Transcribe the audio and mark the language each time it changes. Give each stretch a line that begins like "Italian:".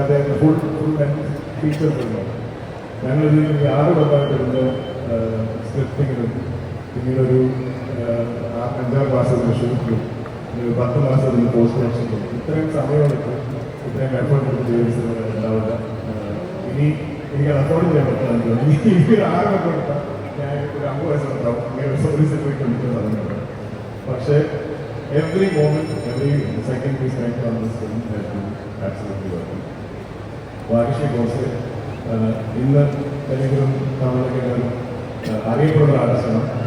Malayalam: അദ്ദേഹത്തിന് full features ഉണ്ട്. ഞങ്ങളിത് 6 കൊല്ലമായിട്ട് ഇതിൻ്റെ സ്ക്രിപ്റ്റിങ്ങിലും പിന്നീടൊരു 5-6 മാസത്തിന് ഷൂട്ടിലും 10 മാസത്തിന് പോസ്റ്റ് പ്രൊഡക്ഷനിലും ഇത്രയും സമയമെടുത്ത് ഇത്രയും എഫേർട്ട് എടുത്ത് ചെയ്ത സിനിമ ഉണ്ടാവില്ല. ഇനി എനിക്ക് അഫോർഡ് ചെയ്യാൻ പറ്റില്ല. ഈ 6 കൊല്ലം എടുത്താൽ ഞാൻ ഒരു 50 വയസ്സുണ്ടാവും ഒരു സിനിമയ്ക്ക് വേണ്ടിയിട്ട് പറഞ്ഞിട്ടുണ്ട്. പക്ഷേ
English: every moment, every second we spent on this film has been absolutely worth it.
Malayalam: Bhagyashree course ഇന്ന് ഏതെങ്കിലും നമ്മളൊക്കെ അറിയപ്പെടുന്ന ആർട്ടിസ്റ്റാണ്.